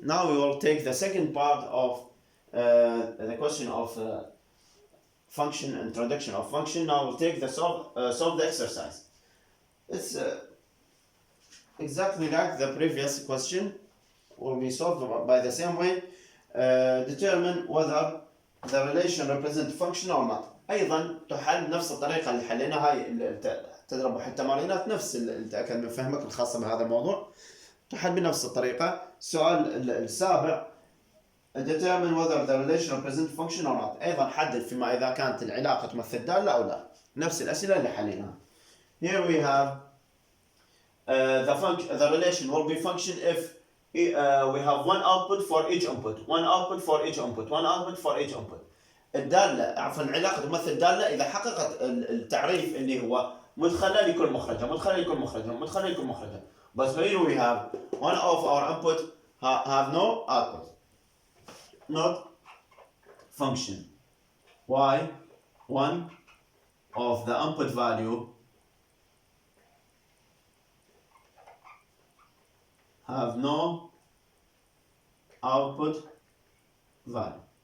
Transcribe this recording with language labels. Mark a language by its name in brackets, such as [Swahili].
[English] Now we will take the second part of the question of function, introduction of function. Now we'll take the solve the exercise. It's exactly like the previous question, will be solved by the same way. Determine whether the relation represents function or not. [Arabic] أيضا تحل نفس الطريقة اللي حلينا هاي تدرب التمارينات، نفس اللي تأكد من فهمك الخاصة بهذا الموضوع تحل بنفس الطريقة. السؤال السابع [English] determine whether the relation represents function or not. [Arabic] أيضا حدد فيما إذا كانت العلاقة تمثل دالة أو لا. نفس الأسئلة اللي حليناها. [English] Here we have the relation will be function if we have one output for each input, one output for each input, one output for each input. [Arabic] الدالة عفوا العلاقة تمثل دالة إذا حققت التعريف اللي هو مدخلة لكل مخرجة، مدخلة لكل مخرجة، مدخلة لكل مخرجة. [English] But here we have one of our input have no output, not function. Why? One of the input value have no output value.